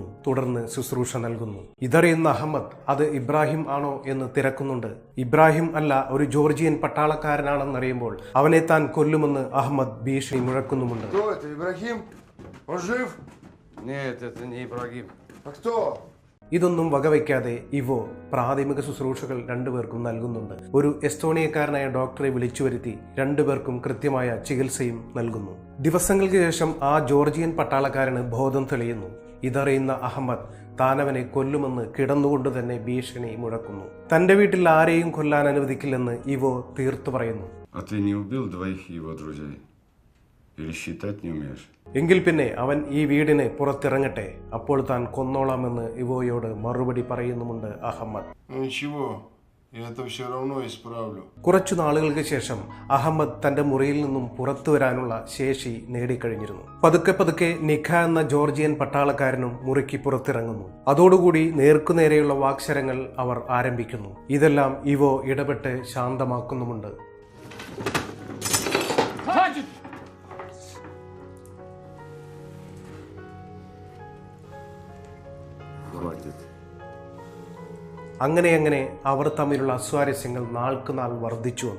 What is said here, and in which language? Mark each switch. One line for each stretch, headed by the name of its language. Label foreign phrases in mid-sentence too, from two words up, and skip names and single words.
Malayalam: തുടർന്ന് ശുശ്രൂഷ നൽകുന്നു. ഇതറിയുന്ന അഹമ്മദ് അത് ഇബ്രാഹിം ആണോ എന്ന് തിരക്കുന്നുണ്ട്. ഇബ്രാഹിം അല്ല, ഒരു ജോർജിയൻ പട്ടാളക്കാരനാണെന്നറിയുമ്പോൾ അവനെ താൻ കൊല്ലുമെന്ന് അഹമ്മദ് ഭീഷണി മുഴക്കുന്നുമുണ്ട്.
Russian: А кто?
Malayalam: ഇതൊന്നും വകവയ്ക്കാതെ ഇവോ പ്രാഥമിക ശുശ്രൂഷകൾ രണ്ടുപേർക്കും നൽകുന്നുണ്ട്. ഒരു എസ്റ്റോണിയക്കാരനായ ഡോക്ടറെ വിളിച്ചു വരുത്തി രണ്ടുപേർക്കും കൃത്യമായ ചികിത്സയും നൽകുന്നു. ദിവസങ്ങൾക്ക് ശേഷം ആ ജോർജിയൻ പട്ടാളക്കാരന് ബോധം തെളിയുന്നു. ഇതറിയുന്ന അഹമ്മദ് താനവനെ കൊല്ലുമെന്ന് കിടന്നുകൊണ്ട് തന്നെ ഭീഷണി മുഴക്കുന്നു. തന്റെ വീട്ടിൽ ആരെയും കൊല്ലാൻ അനുവദിക്കില്ലെന്ന് ഇവോ തീർത്തു പറയുന്നു.
Russian: А ты не убил двоих его друзей? Или считать не умеешь?
Malayalam: എങ്കിൽ പിന്നെ അവൻ ഈ വീടിന് പുറത്തിറങ്ങട്ടെ, അപ്പോൾ താൻ കൊന്നോളാമെന്ന് ഇവോയോട് മറുപടി പറയുന്നുമുണ്ട് അഹമ്മദ്.
Russian: Ну ничего, я это все равно исправлю.
Malayalam: കുറച്ചു നാളുകൾക്ക് ശേഷം അഹമ്മദ് തന്റെ മുറിയിൽ നിന്നും പുറത്തു വരാനുള്ള ശേഷി നേടിക്കഴിഞ്ഞിരുന്നു. പതുക്കെ പതുക്കെ നിഖ എന്ന ജോർജിയൻ പട്ടാളക്കാരനും മുറിക്ക് പുറത്തിറങ്ങുന്നു. അതോടുകൂടി നേർക്കുനേരെയുള്ള വാക്ശരങ്ങൾ അവർ ആരംഭിക്കുന്നു. ഇതെല്ലാം ഇവോ ഇടപെട്ട് ശാന്തമാക്കുന്നുമുണ്ട്. അങ്ങനെ അവർ തമ്മിലുള്ള അസ്വാരസ്യങ്ങൾ നാൾക്ക് നാൾ വർദ്ധിച്ചു വന്നു.